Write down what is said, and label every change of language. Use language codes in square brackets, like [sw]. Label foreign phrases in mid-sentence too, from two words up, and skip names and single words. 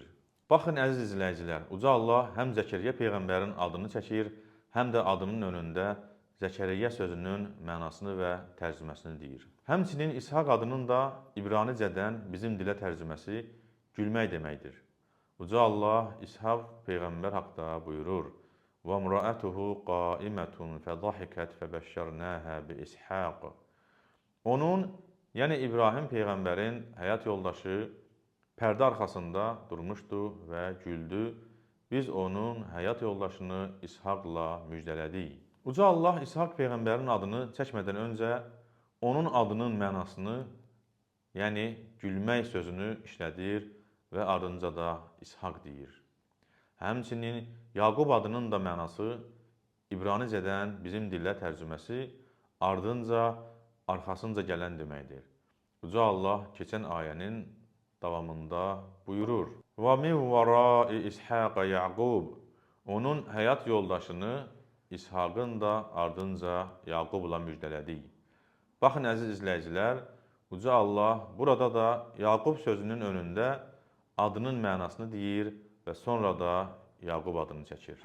[az] Baxın, əziz izləyicilər, Uca Allah həm Zəkəriyyə peyğəmbərin adını çəkir, həm də adının önündə Zəkəriyyə sözünün mənasını və tərcüməsini deyir. Həmçinin İshaq adının da İbranicədən bizim dilə tərcüməsi gülmək deməkdir. Uca Allah İshaq peyğəmbər haqda buyurur. [ar] وَمْرَأَتُهُ قَائِمَةٌ فَضَحِكَتْ فَبَشَّرْنَاهَا بِإِسْحَاقِ. [az] Onun, yəni İbrahim peyğəmbərin həyat yoldaşı pərdə arxasında durmuşdu və güldü. Biz onun həyat yoldaşını İshaqla müjdələdik. Uca Allah İshaq peyğəmbərin adını çəkmədən öncə onun adının mənasını, yəni gülmək sözünü işlədir və ardınca da İshaq deyir. Həmçinin Yaqub adının da mənası İbranicədən bizim dillə tərcüməsi ardınca, arxasınca gələn deməkdir. Uca Allah keçən ayənin davamında buyurur. [ar] وَمِنْ وَرَاءِ إِسْحَاقَ يَعْقُوبَ. [az] Onun həyat yoldaşını İshaqın da ardınca Yaqubla müjdələdik. Baxın, əziz izləyicilər, Uca Allah burada da Yaqub sözünün önündə adının mənasını deyir və sonra da Yaqub adını çəkir.